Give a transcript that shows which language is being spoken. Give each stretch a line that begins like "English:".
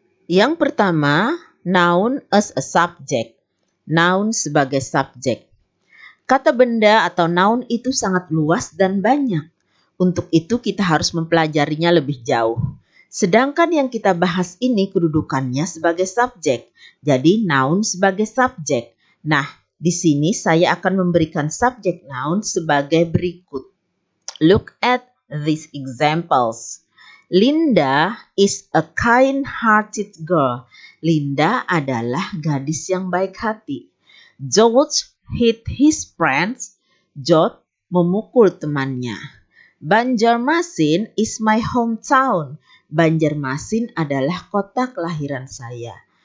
English: Yang pertama, noun as a subject.
Indonesian: Noun sebagai subjek. Kata benda atau noun itu sangat luas dan banyak. Untuk itu kita harus mempelajarinya lebih jauh. Sedangkan yang kita bahas ini kedudukannya sebagai subjek. Jadi noun sebagai subjek. Nah, di sini saya akan memberikan subjek noun sebagai berikut.
English: Look at these examples. Linda is a kind-hearted girl.
Indonesian: Linda adalah gadis yang baik hati.
English: George hit his friends.
Indonesian: George memukul temannya.
English: Banjarmasin is my hometown.
Indonesian: Banjarmasin adalah kota kelahiran saya.